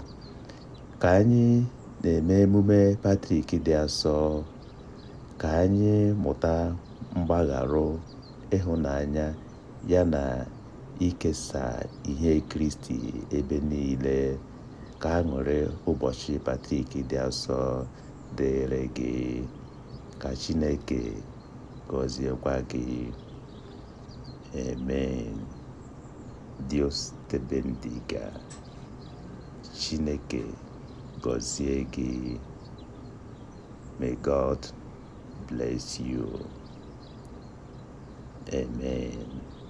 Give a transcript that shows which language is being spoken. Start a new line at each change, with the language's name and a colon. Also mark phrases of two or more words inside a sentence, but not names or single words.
Igbo: Ka anyị na-eme emume Patrick dị Asọ, ka anyị mụta mgbagharụ, ịhụnanya ya na ikesa ihe Kristi ebe niile. Ka aṅụrị ụbọchị Patrick dị Asọ dịrị gị. Ka Chineke gọziekwa gị.
Spanish: Amen. Dios te bendiga.
Igbo: Chineke gọzie gị.
English: May God bless you. Amen.